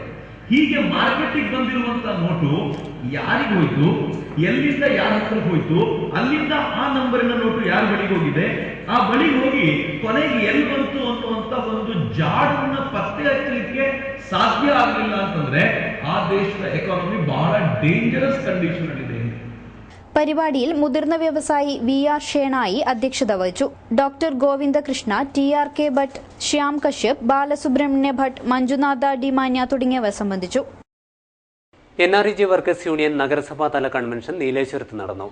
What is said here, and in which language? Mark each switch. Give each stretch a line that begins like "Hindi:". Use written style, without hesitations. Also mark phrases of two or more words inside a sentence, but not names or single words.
Kannada: ಹೀಗೆ ಮಾರ್ಕೆಟಿಗೆ ಬಂದಿರುವಂತ ನೋಟು ಯಾರಿಗೆ ಹೋಯ್ತು, ಎಲ್ಲಿಂದ ಯಾರ ಹತ್ರ ಹೋಯ್ತು, ಅಲ್ಲಿಂದ ಆ ನಂಬರಿನ ನೋಟು ಯಾರ ಬಳಿಗೆ ಹೋಗಿದೆ, ಆ ಬಳಿಗೆ ಹೋಗಿ ಕೊನೆಗೆ ಎಲ್ಲಿ ಬಂತು ಅನ್ನುವಂತ ಒಂದು ಜಾಡನ್ನ ಪತ್ತೆ ಹಚ್ಚಲಿಕ್ಕೆ ಸಾಧ್ಯ ಆಗಲಿಲ್ಲ ಅಂತಂದ್ರೆ ಆ ದೇಶದ ಎಕಾನಮಿ ಬಹಳ
English: dangerous condition
Kannada: ಅಲ್ಲಿದೆ.
Malayalam: പരിപാടിയിൽ മുതിർന്ന വ്യവസായി VR ഷേണായി അധ്യക്ഷത വഹിച്ചു. ഡോക്ടർ ഗോവിന്ദകൃഷ്ണ, TRK ഭട്ട്, ശ്യാം കശ്യപ്, ബാലസുബ്രഹ്മണ്യ ഭട്ട്, മഞ്ജുനാഥ ഡിമാന്യ തുടങ്ങിയവർ സംബന്ധിച്ചു. NREG വർക്കേഴ്സ് യൂണിയൻ നഗരസഭാ തല കൺവെൻഷൻ നീലേശ്വരത്ത് നടന്നു.